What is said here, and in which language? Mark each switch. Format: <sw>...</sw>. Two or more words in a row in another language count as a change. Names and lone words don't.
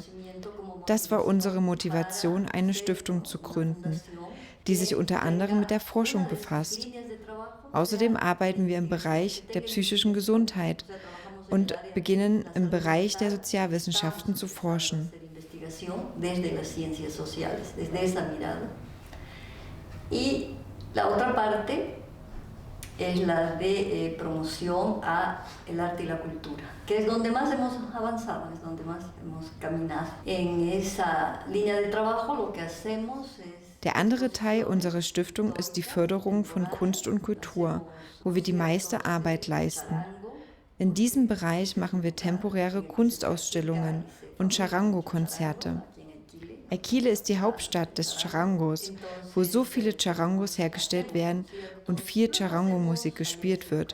<de>Das war unsere Motivation, eine Stiftung zu gründen, die sich unter anderem mit der Forschung befasst. Außerdem arbeiten wir im Bereich der psychischen Gesundheit und beginnen im Bereich der Sozialwissenschaften zu forschen.</de> <es>Y la otra parte es la de promoción a el arte y la cultura, que es donde más hemos avanzado, es donde más hemos caminado. En esa línea de trabajo lo que hacemos es...</es> <de>Der andere Teil unserer Stiftung ist die Förderung von Kunst und Kultur, wo wir die meiste Arbeit leisten. In diesem Bereich machen wir temporäre Kunstausstellungen und Charango-Konzerte. Aquile ist die Hauptstadt des Charangos, wo so viele Charangos hergestellt werden und viel Charango-Musik gespielt wird.</de>